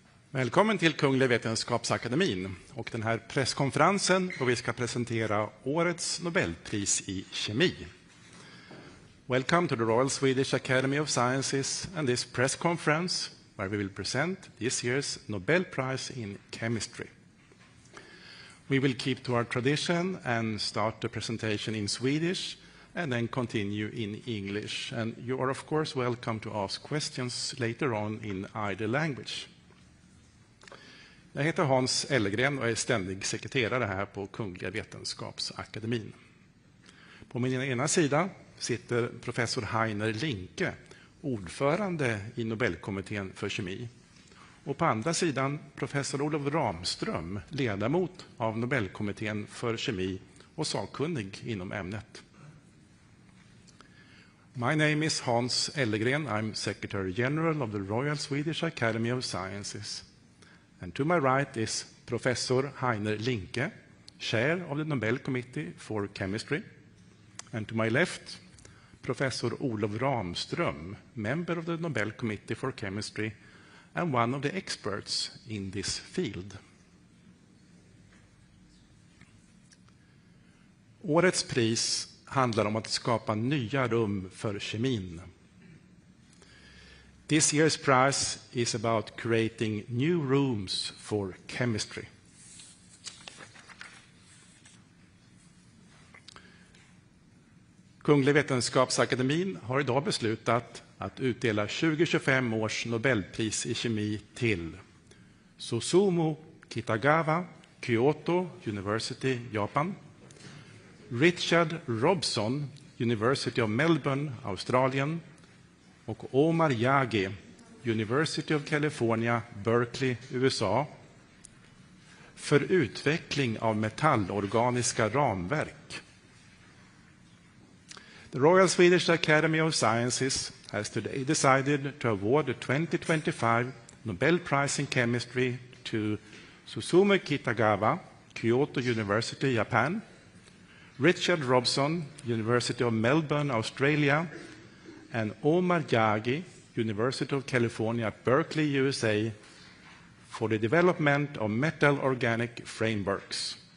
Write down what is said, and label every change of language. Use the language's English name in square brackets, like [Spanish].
[Swedish] Välkommen till Kungliga Vetenskapsakademin och den här presskonferensen då vi ska presentera årets Nobelpris i kemi. [English] Welcome to the Royal Swedish Academy of Sciences and this press conference where we will present this year's Nobel Prize in Chemistry. We will keep to our tradition and start the presentation in Swedish and then continue in English. And you are of course welcome to ask questions later on in either language. [Swedish] Jag heter Hans Ellegren och är ständig sekreterare här på Kungliga Vetenskapsakademin. På min ena sida sitter professor Heiner Linke, ordförande i Nobelkommittén för kemi. Och på andra sidan professor Olof Ramström, ledamot av Nobelkommittén för kemi och sakkunnig inom ämnet. [English] My name is Hans Ellegren. I'm Secretary General of the Royal Swedish Academy of Sciences. And to my right is Professor Heiner Linke, Chair of the Nobel Committee for Chemistry. And to my left, Professor Olof Ramström, member of the Nobel Committee for Chemistry and one of the experts in this field. [Swedish] Årets pris handlar om att skapa nya rum för kemin. [English] This year's prize is about creating new rooms for chemistry. [Swedish] Kungliga Vetenskapsakademin har idag beslutat att utdela 2025 års Nobelpris i kemi till Susumu Kitagawa, Kyoto University, Japan. Richard Robson, University of Melbourne, Australien. Och Omar Yaghi, University of California, Berkeley, USA. För utveckling av metallorganiska ramverk. [English] The Royal Swedish Academy of Sciences has today decided to award the 2025 Nobel Prize in Chemistry to Susumu Kitagawa, Kyoto University, Japan, Richard Robson, University of Melbourne, Australia, and Omar Yaghi, University of California, Berkeley, USA, for the development of metal organic frameworks.